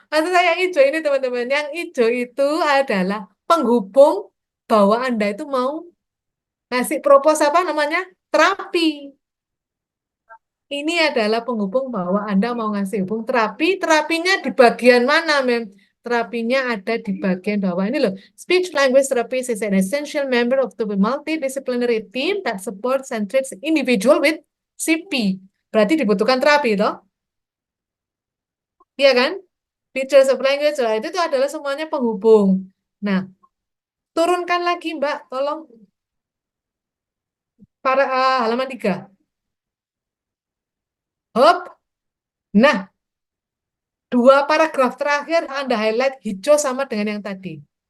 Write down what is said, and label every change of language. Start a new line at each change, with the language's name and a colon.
Indonesian: Maksud saya yang hijau ini, teman-teman. Yang hijau itu adalah penghubung bahwa Anda itu mau ngasih propose apa namanya? Terapi. Ini adalah penghubung bahwa Anda mau ngasih hubung terapi. Terapinya di bagian mana, Mem? Terapinya ada di bagian bawah. Ini loh.
English: Speech language therapist is an essential member of the multidisciplinary team that supports and treats individual with CP.
Indonesian: Berarti dibutuhkan terapi, toh? Iya kan? Features of language, itu tuh adalah semuanya penghubung. Nah, turunkan lagi, Mbak. Tolong. Halaman 3. Hop. Nah, 2 paragraf terakhir Anda highlight hijau sama dengan yang tadi.